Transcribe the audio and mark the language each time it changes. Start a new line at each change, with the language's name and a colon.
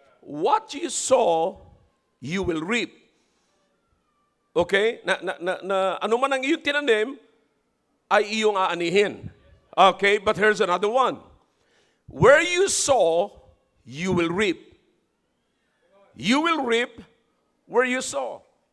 English: What you sow, you will reap. Okay?
Filipino: Ano man ang iyong tinanim, ay iyong aanihin.
English: Okay? But here's another one. Where you sow, you will reap. You will reap where you sow.